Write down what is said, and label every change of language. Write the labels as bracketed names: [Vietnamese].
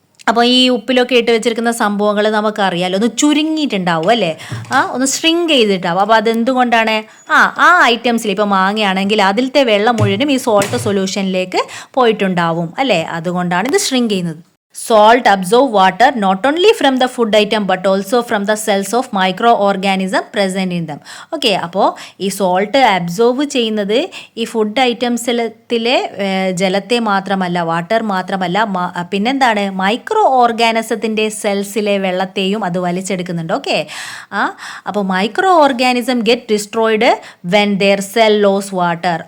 [Malayalam] അപ്പോൾ ഈ ഉപ്പിലൊക്കെ ഇട്ട് വെച്ചിരിക്കുന്ന സംഭവങ്ങൾ നമുക്കറിയാമല്ലോ, ഒന്ന് ചുരുങ്ങിയിട്ടുണ്ടാവും അല്ലേ? ഒന്ന് ഷ്രിങ്ക് ചെയ്തിട്ടാവും. അപ്പോൾ അതെന്തുകൊണ്ടാണ്? ആ ഐറ്റംസിൽ ഇപ്പോൾ മാങ്ങയാണെങ്കിൽ അതിലത്തെ വെള്ളം മുഴുവനും ഈ സോൾട്ട് സൊല്യൂഷനിലേക്ക് പോയിട്ടുണ്ടാവും അല്ലേ? അതുകൊണ്ടാണ് ഇത് ഷ്രിങ്ക് ചെയ്യുന്നത്. [English] Salt absorb water not only from the food item but also from the cells of microorganism present in them. [Malayalam] Okay, അപ്പോൾ ഈ സോൾട്ട് അബ്സോർബ് ചെയ്യുന്നത് ഈ ഫുഡ് ഐറ്റംസിലെ ജലത്തെ മാത്രമല്ല, വാട്ടർ മാത്രമല്ല, പിന്നെന്താണ്, മൈക്രോ ഓർഗാനിസത്തിൻ്റെ സെൽസിലെ വെള്ളത്തെയും അത് വലിച്ചെടുക്കുന്നുണ്ട്. [English] Okay, അപ്പോൾ micro organism get destroyed when their cell lose water.